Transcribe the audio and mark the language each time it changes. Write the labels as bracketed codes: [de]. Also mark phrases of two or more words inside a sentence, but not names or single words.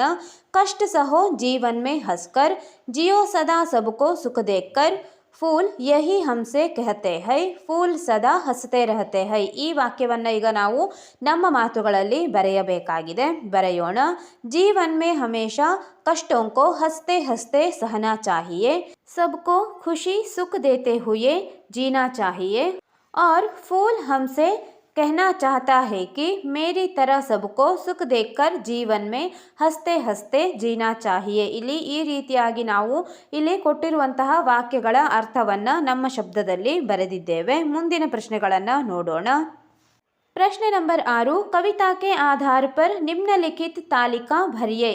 [hi] कष्ट सहो जीवन में हंसकर, जियो सदा सबको सुख देकर, फूल यही हमसे कहते हैं, फूल सदा हंसते रहते हैं. [kn] ಈ ವಾಕ್ಯವನ್ನು ಈಗ ನಾವು ನಮ್ಮ ಮಾತುಗಳಲ್ಲಿ ಬರೆಯಬೇಕಾಗಿದೆ. [hi] ಬರೆಯೋಣ. जीवन में हमेशा कष्टों को हंसते हंसते सहना चाहिए, सबको खुशी सुख देते हुए जीना चाहिए और फूल हमसे कहना चाहता है कि मेरी तरह सबको सुख देकर जीवन में हंसते हंसते जीना चाहिए. [kn] ಇಲ್ಲಿ ಈ ರೀತಿಯಾಗಿ ನಾವು ಇಲ್ಲಿ ಕೊಟ್ಟಿರುವಂತಹ ವಾಕ್ಯಗಳ ಅರ್ಥವನ್ನು ನಮ್ಮ ಶಬ್ದದಲ್ಲಿ ಬರೆದಿದ್ದೇವೆ. ಮುಂದಿನ ಪ್ರಶ್ನೆಗಳನ್ನು ನೋಡೋಣ. ಪ್ರಶ್ನೆ ನಂಬರ್ [hi] 6, कविता के आधार पर निम्नलिखित तालिका भरिए.